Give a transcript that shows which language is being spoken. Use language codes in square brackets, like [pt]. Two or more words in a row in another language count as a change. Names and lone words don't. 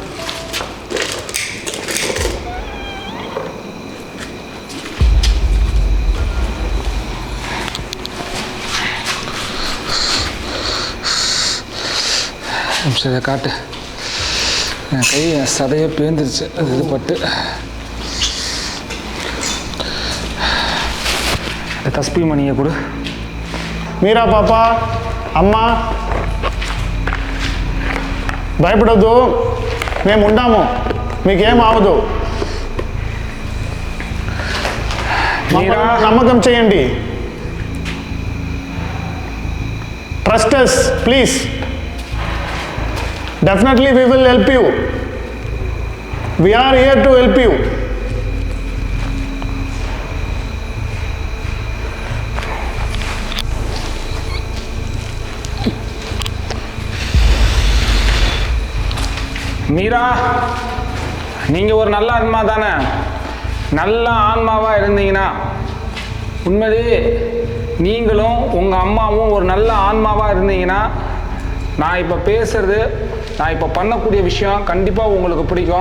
[ta] இதை காட்டு. என் கை சதையை பேந்துருச்சு. அது இது பட்டு தஸ்பி மணியை கொடு. [te] మీరా పాపా అమ్మా భయపడొద్దు, మేము ఉంటాము, మీకేం అవదు. నమ్మకం చేయండి. [en] trust us, please. Definitely we will help you. We are here to help you. [ta] மீரா, நீங்கள் ஒரு நல்ல ஆன்மா தானே? நல்ல ஆன்மாவாக இருந்தீங்கன்னா உண்மையிலே நீங்களும் உங்கள் அம்மாவும் ஒரு நல்ல ஆன்மாவாக இருந்தீங்கன்னா நான் இப்போ பேசுகிறது, நான் இப்போ பண்ணக்கூடிய விஷயம் கண்டிப்பாக உங்களுக்கு பிடிக்கும்.